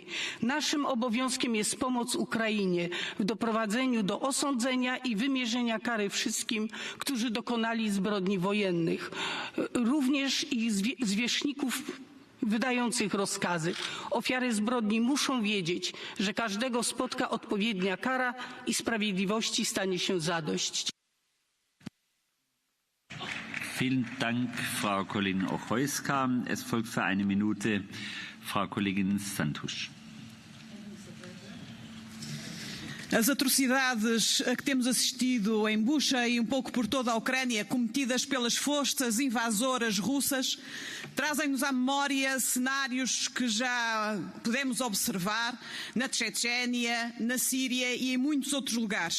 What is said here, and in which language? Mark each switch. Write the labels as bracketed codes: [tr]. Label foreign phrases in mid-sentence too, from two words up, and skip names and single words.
[pl] Naszym obowiązkiem jest pomoc Ukrainie w doprowadzeniu do osądzenia i wymierzenia kary wszystkim, którzy dokonali zbrodni wojennych, również i zwierzchników wydających rozkazy. Ofiary zbrodni muszą wiedzieć, że każdego spotka odpowiednia kara i sprawiedliwości stanie się zadość. [de] Vielen Dank, Frau Kollegin Ochojska. Es folgt für eine Minute Frau Kollegin Santusz. [pt] As atrocidades a que temos assistido em Bucha e pouco por toda a Ucrânia, cometidas pelas forças invasoras russas, trazem-nos à memória cenários que já pudemos observar na Chechênia, na Síria e em muitos outros lugares.